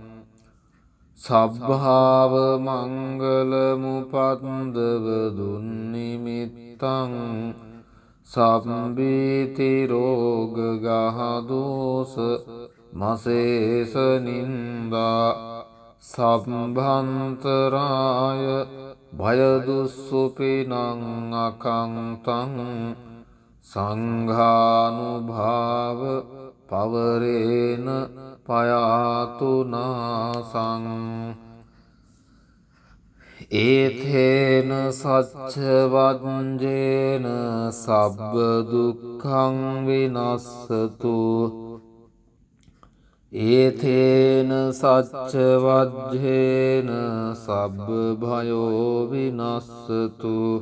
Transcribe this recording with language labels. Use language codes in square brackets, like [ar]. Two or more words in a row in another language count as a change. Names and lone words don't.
[pi] සබ්භාව මංගල මුපද්දව දුන්නිමිත්තං සම්බීති රෝග ගහදෝස මසේස නින්දා සම්භන්තරාය භයදුස්සුපිනං අකංතං සංඝානුභාව පවරේන පයාතු නාසං ඒතේන සච්ච වජ්ජේන සබ්බ දුක්ඛං විනස්සතු ඒතේන සච්ච වජ්ජේන සබ්බ භයෝ විනස්සතු